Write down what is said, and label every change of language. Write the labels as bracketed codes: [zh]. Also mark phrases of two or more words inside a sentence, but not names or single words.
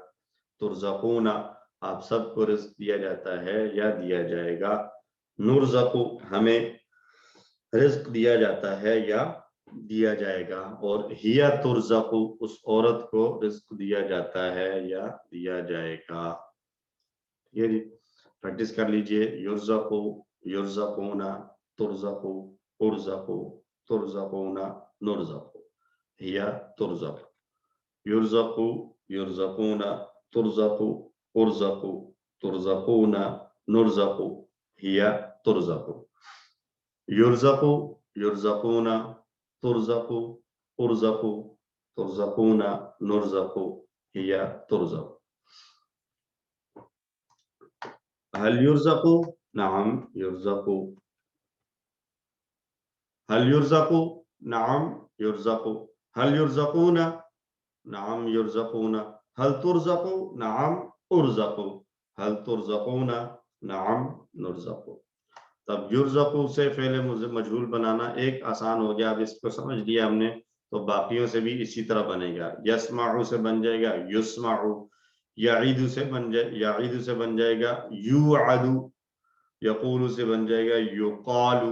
[ur] ترزقون، آپ سب کو رزق دیا جاتا ہے یا دیا جائے گا. نرزقو، ہمیں رزق دیا جاتا ہے یا دیا جائے گا. اور [ar] ہیا ترزقو، [ur] اس عورت کو رزق دیا جاتا ہے یا دیا جائے گا. یہ جی پریکٹس کر لیجئے. [ar] یرزقو، یرزقون، ترزقو، ارزقو، ترزقون، نرزقو، ہیا ترزق. یرزقو، یرزقون، ترزقو، ارزقو، ترزقون، نرزقو، ہیا ترزقو. یرزقو، یرزقون، ترزقو، ارزقو، ترزقون، نرزقو، ہیا ترزقو. هل یرزقو؟ نعم یرزقو. هل یرزقو؟ نعم یرزقو. هل یرزقون؟ نعم یرزقون. هل ترزقو؟ نعم ارزقو. هل ترزقون؟ نعم نرزقو. [ur] تب یرزقو سے فعل مجہول بنانا ایک آسان ہو گیا. اب اس کو سمجھ لیا ہم نے تو باقیوں سے بھی اسی طرح بنے گا. یسمعو سے بن جائے گا یسمعو. یعیدو سے بن جائے گا یوعدو. یقولو سے بن جائے گا یقالو.